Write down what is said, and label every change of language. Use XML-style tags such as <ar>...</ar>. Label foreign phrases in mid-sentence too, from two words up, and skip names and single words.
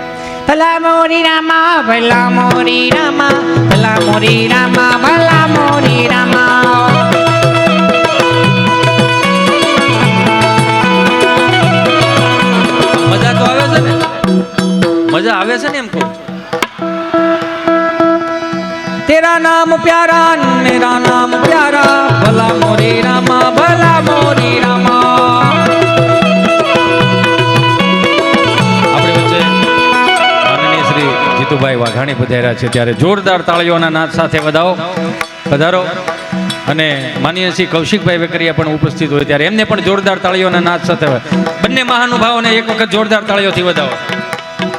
<hi>भला मोरी रामा, भला मोरी रामा, भला मोरी रामा, भला मोरी रामा.</hi> <gu>મજા તો આવે છે ને? મજા આવે છે ને એમ કહું.</gu> <hi>तेरा नाम प्यारा, मेरा नाम प्यारा, भला मोरी रामा, भला मोरी रामा.</hi> <gu>આપણી વચ્ચે માનનીય શ્રી જીતુભાઈ વાઘાણી પધાર્યા છે ત્યારે જોરદાર તાળીઓના નાદ સાથે પધારો. અને માનનીય શ્રી કૌશિકભાઈ વેકરિયા પણ ઉપસ્થિત હોય ત્યારે એમને પણ જોરદાર તાળીઓના નાદ સાથે બંને મહાનુભાવોને એક વખત જોરદાર તાળીઓથી વધાવો.</gu>